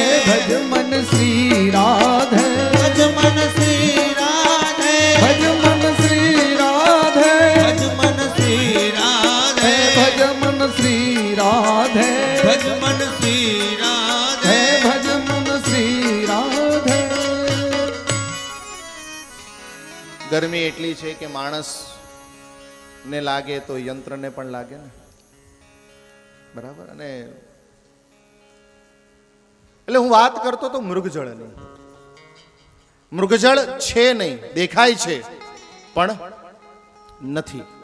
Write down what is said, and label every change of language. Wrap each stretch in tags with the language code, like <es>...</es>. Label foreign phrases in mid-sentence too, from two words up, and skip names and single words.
<hi>भज मन श्री राधे भज मन श्री राधे भज मन श्री राधे भज मन श्री राधे भज मन श्री राधे भज मन श्री राधे भज मन श्री राधे</hi> <gu>ગરમી એટલી છે કે માણસ ને લાગે તો યંત્રને પણ લાગે ને, બરાબર. અને એટલે હું વાત કરતો તો મૃગજળની. મૃગજળ છે નહીં, દેખાય છે પણ નથી.</gu>